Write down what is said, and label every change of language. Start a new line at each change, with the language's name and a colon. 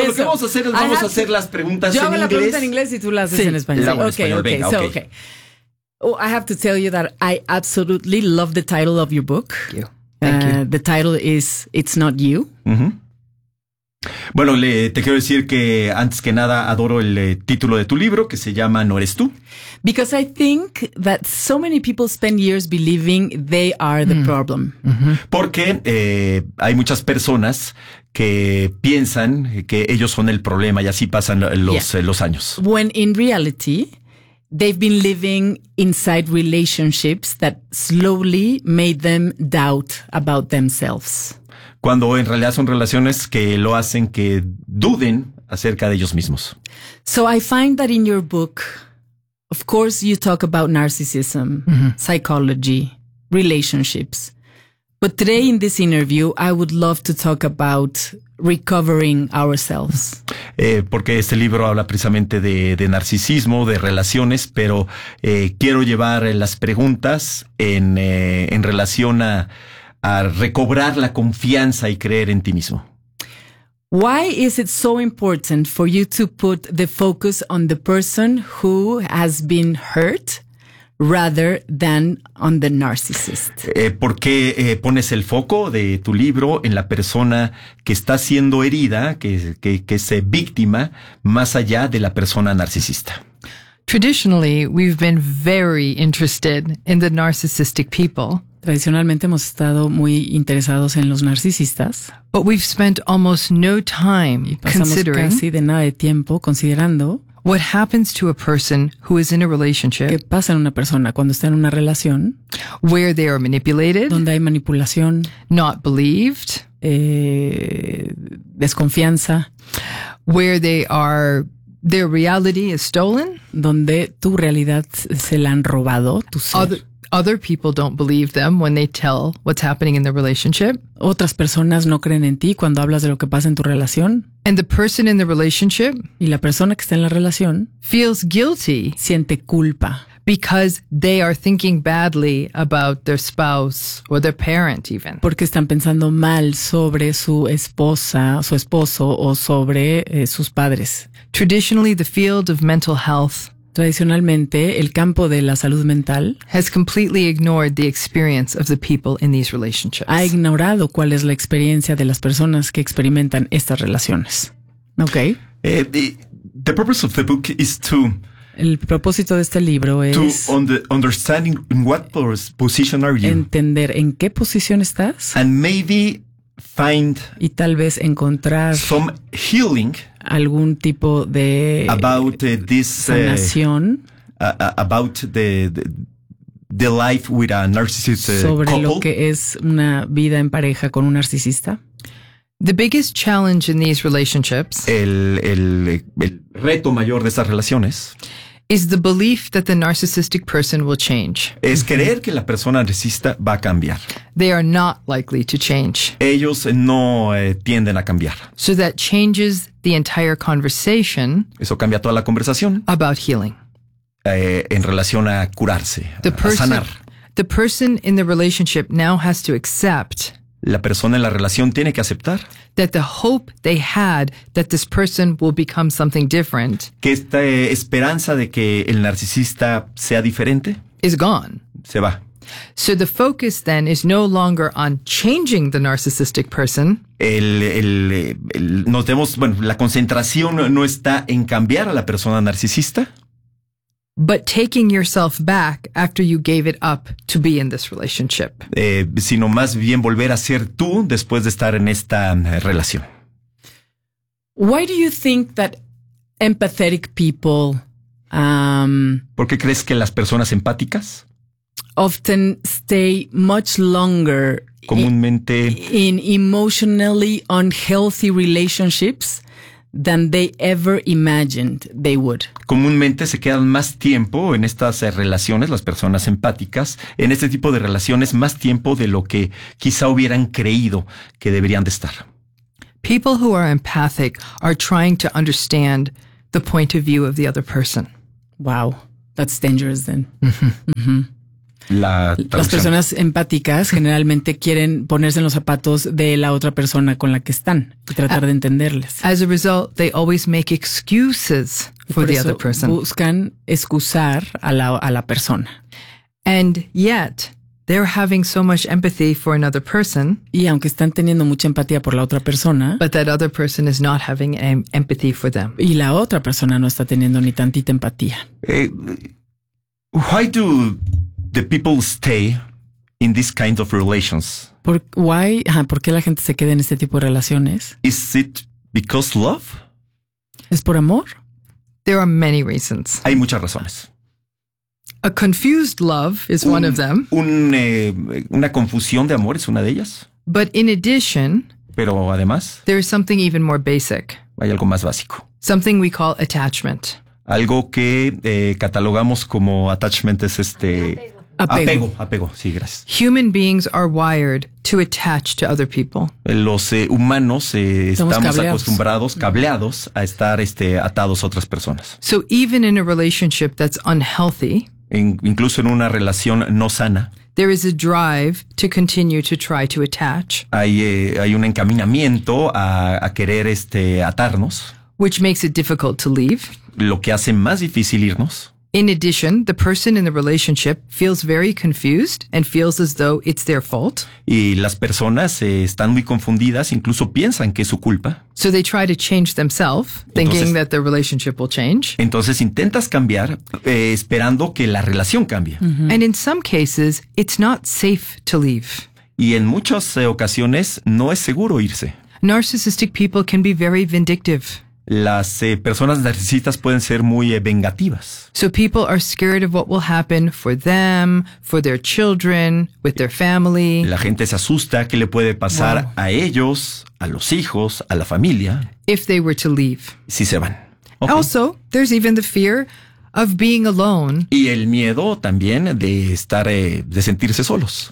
Spanish: Eso. Lo que vamos a hacer es hacer las preguntas en inglés. Yo hago la pregunta en inglés y tú la haces sí. En español. La hago en español. Venga,
English: okay. Oh, I have to tell you that I absolutely love the title of your book. Thank you. Thank you. The title is It's Not You.
Spanish: Bueno, te quiero decir que antes que nada adoro el título de tu libro que se llama No Eres Tú.
English: Because I think that so many people spend years believing they are the problem.
Spanish: Porque hay muchas personas que piensan que ellos son el problema y así pasan los años.
English: When in reality, they've been living inside relationships that slowly made them doubt about themselves.
Spanish: Cuando en realidad son relaciones que lo hacen que duden acerca de ellos mismos.
English: So I find that in your book, of course you talk about narcissism, psychology, relationships. But today in this interview, I would love to talk about recovering ourselves.
Spanish: Porque este libro habla precisamente de narcisismo, de relaciones, pero quiero llevar las preguntas en relación a recobrar la confianza y creer en ti mismo.
English: Why is it so important for you to put the focus on the person who has been hurt rather than on the narcissist?
Spanish: ¿Por qué pones el foco de tu libro en la persona que está siendo herida, que es víctima, más allá de la persona narcisista?
English: Traditionally, we've been very interested in the narcissistic people.
Spanish: Tradicionalmente hemos estado muy interesados en los narcisistas.
English: But we've spent almost no time considering
Spanish: casi de nada de tiempo considerando
English: what happens to a person who is in a relationship.
Spanish: ¿Qué pasa en una persona cuando está en una relación?
English: Where they are manipulated.
Spanish: Donde hay manipulación.
English: Not believed.
Spanish: Desconfianza.
English: Where they are, their reality is stolen.
Spanish: Donde tu realidad se la han robado, tu ser.
English: Other people don't believe them when they tell what's happening in the relationship.
Spanish: Otras personas no creen en ti cuando hablas de lo que pasa en tu relación.
English: And the person in the relationship,
Spanish: y la persona que está en la relación,
English: feels guilty,
Spanish: siente culpa,
English: because they are thinking badly about their spouse or their parent even.
Spanish: Porque están pensando mal sobre su esposa, su esposo o sobre sus padres.
English: Traditionally, the field of mental health,
Spanish: tradicionalmente, el campo de la salud mental
English: has completely ignored the experience of the people in these relationships.
Spanish: Ha ignorado cuál es la experiencia de las personas que experimentan estas relaciones.
English: Okay. The purpose of the book is to.
Spanish: El propósito de este libro es
English: to understand in what position are you.
Spanish: Entender en qué posición estás.
English: And maybe find.
Spanish: Y tal vez encontrar
English: some healing.
Spanish: Algún tipo de
English: about this
Spanish: sanación
English: about the life with a narcissist
Spanish: sobre
English: couple.
Spanish: Lo que es una vida en pareja con un narcisista.
English: The biggest challenge in these relationships,
Spanish: el reto mayor de estas relaciones,
English: is the belief that the narcissistic person will change.
Spanish: Es creer que la persona narcisista va a cambiar.
English: They are not likely to change.
Spanish: Ellos no tienden a cambiar.
English: So that changes the entire conversation.
Spanish: Eso cambia toda la conversación.
English: About healing.
Spanish: En relación a curarse, a sanar.
English: The person in the relationship now has to accept
Spanish: la persona en la relación tiene que aceptar.
English: That the hope they had that this person will become something different.
Spanish: Que esta esperanza de que el narcisista sea diferente.
English: Is gone.
Spanish: Se va.
English: So the focus then is no longer on changing the narcissistic person.
Spanish: La concentración no está en cambiar a la persona narcisista.
English: But taking yourself back after you gave it up to be in this relationship.
Spanish: Sino más bien volver a ser tú después de estar en esta relación.
English: Why do you think that empathetic people...
Spanish: ¿Por qué crees que las personas empáticas...
English: often stay much longer
Spanish: comúnmente
English: in emotionally unhealthy relationships than they ever imagined they would.
Spanish: Comúnmente se quedan más tiempo en estas relaciones, las personas empáticas, en este tipo de relaciones, más tiempo de lo que quizá hubieran creído que deberían de estar.
English: People who are empathic are trying to understand the point of view of the other person. Wow, that's dangerous then. Mm-hmm.
Spanish: Las personas empáticas generalmente quieren ponerse en los zapatos de la otra persona con la que están y tratar de entenderles.
English: As a result, they always make excuses for the other person.
Spanish: Buscan excusar a la persona.
English: And yet, they're having so much empathy for another person.
Spanish: Y aunque están teniendo mucha empatía por la otra persona,
English: but that other person is not having empathy for them.
Spanish: Y la otra persona no está teniendo ni tantita empatía.
English: Why do the people stay in these kinds of relations?
Spanish: ¿Por qué la gente se queda en este tipo de relaciones?
English: Is it because love?
Spanish: ¿Es por amor?
English: There are many reasons.
Spanish: Hay muchas razones.
English: A confused love is one of them.
Spanish: Una confusión de amor es una de ellas.
English: But in addition,
Spanish: pero además,
English: there is something even more basic.
Spanish: Hay algo más básico.
English: Something we call attachment.
Spanish: Algo que catalogamos como attachment es apego, sí, gracias.
English: Human beings are wired to attach to other people.
Spanish: Los humanos estamos cableados a estar atados a otras personas.
English: So even in a relationship that's unhealthy,
Spanish: incluso en una relación no sana,
English: there is a drive to continue to try to attach.
Spanish: Hay un encaminamiento a querer atarnos,
English: which makes it difficult to leave.
Spanish: Lo que hace más difícil irnos.
English: In addition, the person in the relationship feels very confused and feels as though it's their fault.
Spanish: Y las personas están muy confundidas, incluso piensan que es su culpa.
English: So they try to change themselves, thinking that their relationship will change.
Spanish: Entonces intentas cambiar, esperando que la relación cambie. Mm-hmm.
English: And in some cases, it's not safe to leave.
Spanish: Y en muchas ocasiones no es seguro irse.
English: Narcissistic people can be very vindictive.
Spanish: Las personas narcisistas pueden ser muy vengativas.
English: So people are scared of what will happen for them, for their children, with their family.
Spanish: La gente se asusta qué le puede pasar a ellos, a los hijos, a la familia.
English: If they were to leave.
Spanish: Si se van.
English: Okay. Also, there's even the fear of being alone.
Spanish: Y el miedo también de estar, de sentirse solos.